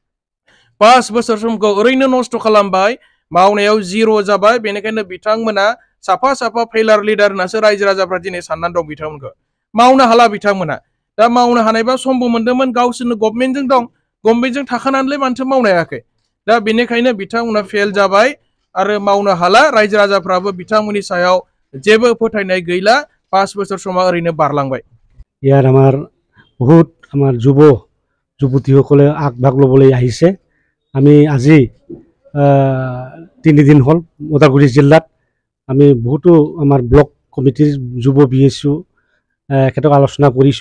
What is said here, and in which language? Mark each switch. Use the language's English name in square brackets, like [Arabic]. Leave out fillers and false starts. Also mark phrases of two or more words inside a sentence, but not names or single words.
[Bodo] 5 बोसोर समखौ ओरैनो नस्थ' खालामबाय मावनायाव जिर' जाबाय बेनिखायनो बिथांमोना साफा [English] failure leader [Bodo] होननासो रायजो राजाफ्रा दिनै साननानै दं बिथांमोनखौ मावनो हाला बिथांमोना दा मावनो हानायबा समबो मोन्दोंमोन गावसोरनो गभर्नमेन्टजों दं गभर्नमेन्टजों थाखानानैलाय मानोथो मावनो हायाखै दा बेनिखायनो बिथांमोना फेल जाबाय आरो मावनो हाला रायजो राजाफ्राबो बिथांमोननि सायाव जेबो फोथायनाय गैला 5 बोसोर समा ओरैनो बारलांबाय [Assamese] ইয়াৰ আমাৰ বহুত আমাৰ যুৱতীসকলে আগভাগ ল'বলৈ আহিছে আমি আজি 3 দিন হ'ল ওদালগুৰি জিলাত আমি বহুতো আমাৰ ব্লক কমিটিৰ যুৱ BSU এখেতক আলোচনা কৰিছোঁ